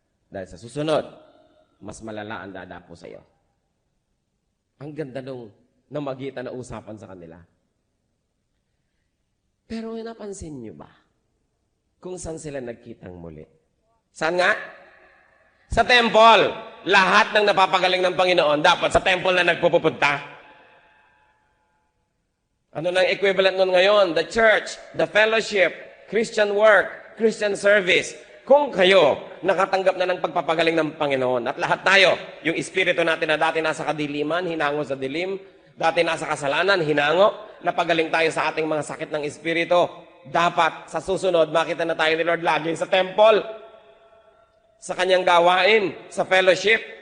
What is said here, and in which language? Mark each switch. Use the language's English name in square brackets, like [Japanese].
[Filipino] Dahil sa susunod, mas malala ang dadapo sa iyo. Ang ganda nung namagitan na usapan sa kanila. Pero napansin niyo ba kung saan sila nagkitang muli? Saan nga? Sa temple. Lahat ng napapagaling ng Panginoon, dapat sa temple na nagpupunta. Ano nang equivalent nun ngayon? [English] The church, the fellowship, Christian work, Christian service. [Filipino] Kung kayo nakatanggap na ng pagpapagaling ng Panginoon, at lahat tayo, yung espiritu natin na dati nasa kadiliman, hinango sa dilim, dati nasa kasalanan, hinango, napagaling tayo sa ating mga sakit ng espiritu, dapat sa susunod, makita na tayo ni Lord lagi sa temple, sa kanyang gawain, sa fellowship.